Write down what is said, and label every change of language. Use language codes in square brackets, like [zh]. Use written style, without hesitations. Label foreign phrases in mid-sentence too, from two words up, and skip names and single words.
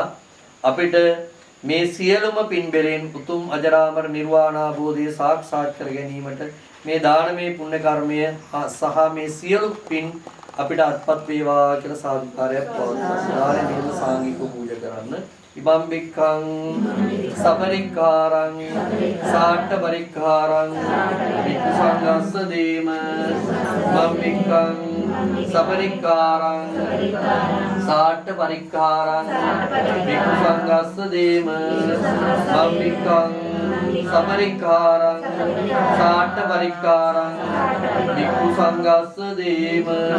[si] අපිට මේ සියලුම පින් බෙලෙන් උතුම් අජරාමර නිර්වාණ අවබෝධය සාක්ෂාත් කර ගැනීමට මේ දානමය පුණ්‍ය කර්මය සහ මේ සියලු පින් අපිට අත්පත් වේවා කියලා සාදුකාරයක් පවත්වනවා. දානෙම සාංගික පූජා කරන්න. [pi] ඉබම් බික්ඛං සබරික්ඛාරං සාට්ඨ පරික්ඛාරං වික්ඛු සංඝස්ස දේම ඉබම් බික්ඛං සබරික්ඛාරං සාට්ඨ පරික්ඛාරං වික්ඛු සංඝස්ස දේම ඉබම් බික්ඛං සබරික්ඛාරං සාට්ඨ පරික්ඛාරං වික්ඛු සංඝස්ස දේම